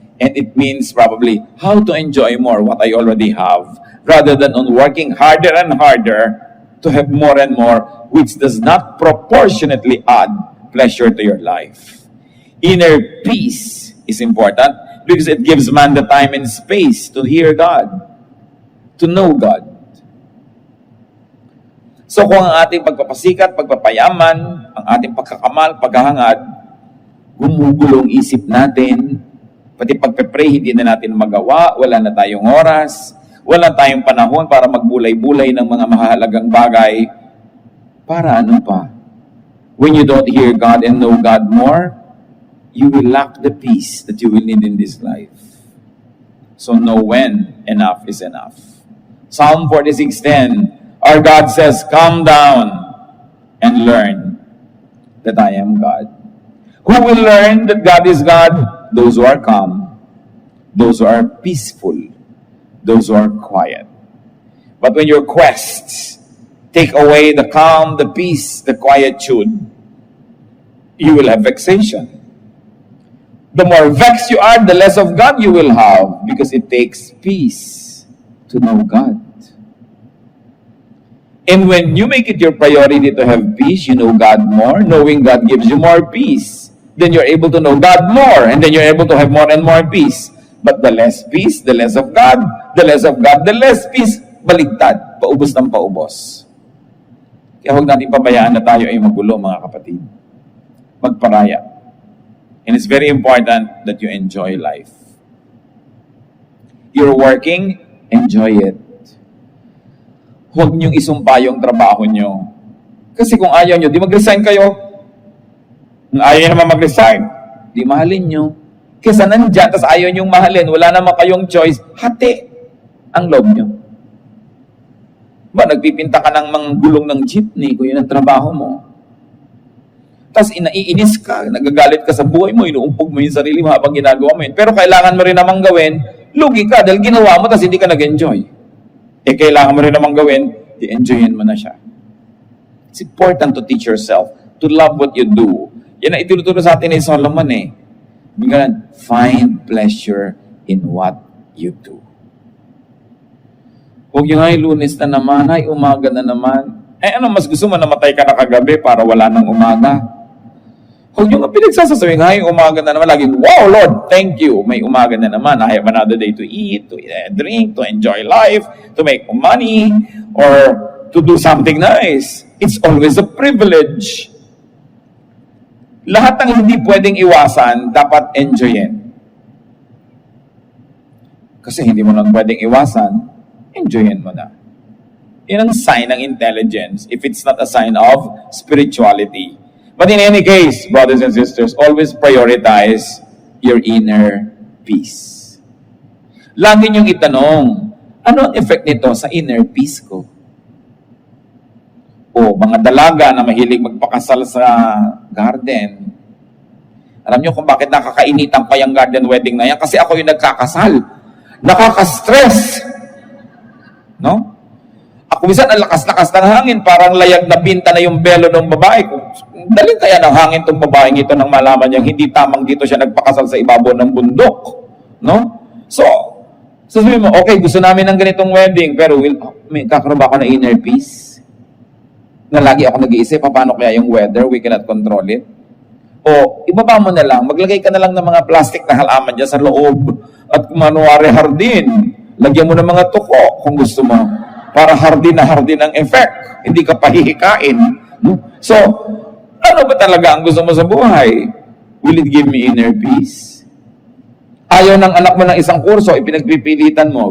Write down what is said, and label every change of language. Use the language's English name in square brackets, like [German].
[English] And it means probably how to enjoy more what I already have rather than on working harder and harder to have more and more, which does not proportionately add pleasure to your life. Inner peace is important because it gives man the time and space to hear God, to know God. [Filipino] So kung ang ating pagpapasikat, pagpapayaman, ang ating pagkakamal, paghahangad, gumugulong isip natin, pati pagpe-pray hindi na natin magawa, wala na tayong oras, wala tayong panahon para magbulay-bulay ng mga mahalagang bagay, para ano pa? [English] when you don't hear God and know God more, you will lack the peace that you will need in this life. So know when enough is enough. Psalm 46:10, our God says, "Come down and learn that I am God." Who will learn that God is God? Those who are calm, those who are peaceful, those who are quiet. But when your quests take away the calm, the peace, the quietude, you will have vexation. The more vexed you are, the less of God you will have, because it takes peace to know God. And when you make it your priority to have peace, you know God more. Knowing God gives you more peace. Then you're able to know God more, and then you're able to have more and more peace. But the less peace, the less of God. The less of God, the less peace. [Filipino] Baligtad, paubos ng paubos. Kaya huwag natin pabayaan na tayo ay magulo, mga kapatid. Magparaya. [English] And it's very important that you enjoy life. You're working, enjoy it. [Filipino] Huwag niyong isumpa yung trabaho niyo. Kasi kung ayaw niyo, di mag-resign kayo. Kung ayaw niyo naman mag-resign, di mahalin niyo. Kesa nandyan, tas ayaw niyong mahalin, wala naman kayong choice, hati ang loob niyo. Ba, nagpipinta ka ng mga gulong ng jeepney kung yun ang trabaho mo. Tapos inaiinis ka, nagagalit ka sa buhay mo, inuumpog mo yung sarili mo habang ginagawa mo yun. Pero kailangan mo rin namang gawin, lugi ka dahil ginawa mo tapos hindi ka nag-enjoy. Kailangan mo rin namang gawin, i-enjoyin mo na siya. [English] It's important to teach yourself to love what you do. [Filipino] Yan ang ituturo sa atin ni Solomon eh. [English] Find pleasure in what you do. [Filipino] Huwag yung ay Lunes na naman, ay umaga na naman. Ano mas gusto mo, namatay ka na kagabi para wala nang umaga? Huwag nyo nga pinagsasasawing, ay, umaga na naman. [English] Laging, wow, Lord, thank you. [Filipino] May umaga na naman. [English] I have another day to eat, to drink, to enjoy life, to make money, or to do something nice. It's always a privilege. [Filipino] Lahat ng hindi pwedeng iwasan, dapat enjoyin. Kasi hindi mo lang pwedeng iwasan, enjoyin mo na. Yan ang sign ng intelligence [English] if it's not a sign of spirituality. But in any case, brothers and sisters, always prioritize your inner peace. [Filipino] Lagi niyong itanong, ano ang effect nito sa inner peace ko? O mga dalaga na mahilig magpakasal sa garden. Alam niyo kung bakit nakakainitan pa yung garden wedding na yan? Kasi ako yung nagkakasal. Nakaka-stress. No? Ako minsan ang lakas-lakas ng hangin, parang layag na binta na yung belo ng babae. Daling kaya ng hangin tong babaeng ito nang malaman niyang hindi tamang dito siya nagpakasal sa ibabaw ng bundok. No? So, sasabihin mo, okay, gusto namin ng ganitong wedding, pero may kakaroon ba ako ng inner peace? Na lagi ako nag-iisip, paano kaya yung weather? [English] We cannot control it. [Filipino] O, ibaba mo na lang, maglagay ka na lang ng mga plastic na halaman dyan sa loob at manuwari hardin. Lagyan mo ng mga tuko kung gusto mo. Para hardin na hardin ang effect. Hindi ka pahihikain. No? So, ano ba talaga ang gusto mo sa buhay? [English] Will it give me inner peace? [Filipino] Ayaw ng anak mo ng isang kurso, ipinagpipilitan mo.